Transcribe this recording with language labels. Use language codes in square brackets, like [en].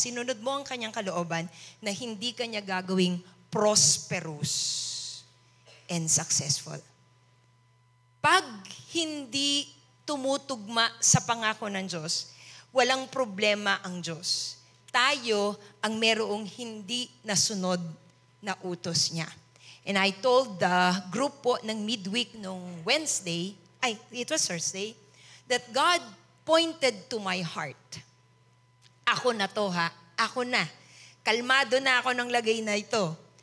[tl] Sinunod mo ang Kanyang kalooban na hindi Kanya gagawing [en] prosperous and successful. [tl] Pag hindi tumutugma sa pangako ng Diyos, walang problema ang Diyos. Tayo ang merong hindi nasunod na utos niya. [en] And I told the group [tl] po ng [en] midweek nung Wednesday, it was Thursday, that God pointed to my heart. [tl] Ako na to ako na. Kalmado na ako ng lagay na ito.